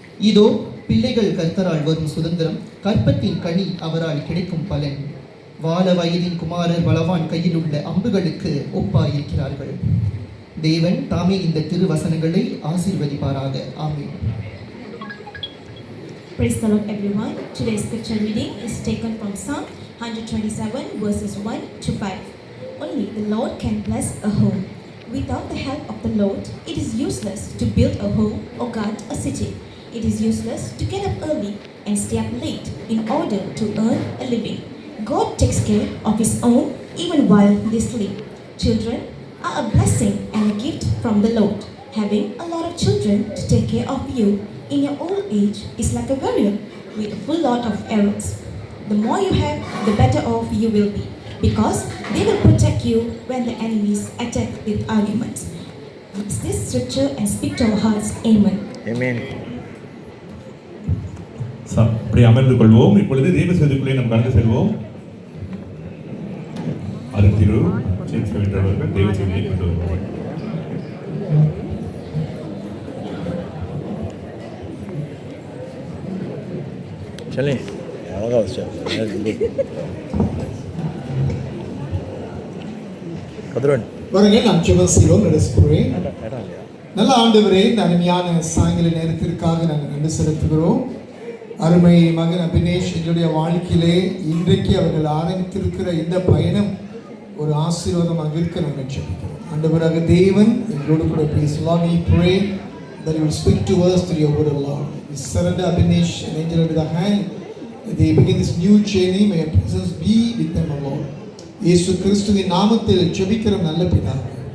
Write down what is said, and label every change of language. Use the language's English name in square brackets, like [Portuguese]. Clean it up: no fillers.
[Tamil] இதோ பிள்ளைகள் கர்த்தரால் வரும் சுதந்திரம், கற்பத்தின் கனி அவரால் கிடைக்கும் பலன். வால வயதின் குமாரர் பலவான் கையில் உள்ள அம்புகளுக்கு ஒப்பாயிருக்கிறார்கள். தேவன் தாமே இந்த திருவசனங்களை ஆசீர்வதிப்பாராக. ஆமென். [English] Praise the Lord, everyone. Today's scripture reading is taken from Psalm 127 verses 1 to 5. Only the Lord can bless a home. Without the help of the Lord, it is useless to build a home or guard a city. It is useless to get up early and stay up late in order to earn a living. God takes care of His own even while they sleep. Children are a blessing and a gift from the Lord. Having a lot of children to take care of you in your old age is like a warrior with a full lot of arrows. The more you have, the better off you will be, because they will protect you when the enemies attack with arguments. Use this scripture and speak to our hearts. Amen. Amen. [Tamil] அப்படி அமர்ந்து கொள்வோம். இப்பொழுது தேவ செய்திக்குள்ளே நாம் கடந்து செல்வோம். அருத்திரு James அவர்கள் தேவ செய்தியை கொண்டு வருவார்கள். चलें आगा उससे கதிரவன் பாருங்க, நாம் ஜெபம் செய்வோம். நடஸ்புறேன். நல்ல ஆண்டவரே, இந்த அருமையான சாயங்கால நேரத்திற்காக நாங்கள் நன்றி செலுத்துகிறோம். அருமை மகன் அபினேஷ் எங்களுடைய வாழ்க்கையிலே இன்றைக்கு அவர்கள் ஆரம்பித்திருக்கிற இந்த பயணம் ஒரு ஆசீர்வாதமாக இருக்க நாங்கள் ஜெபிக்கிறோம். ஆண்டவராக தேவன் எங்களோடு கூட பேசலாம். [English] We pray that you will speak to us through your word, Lord. We surrender Abhinesh and Angel into the hand. They begin this new journey. May your presence be with them, Lord. [Tamil] இயேசு கிறிஸ்துவின் நாமத்தில் ஜெபிக்கிறோம் நல்ல பிதாவே.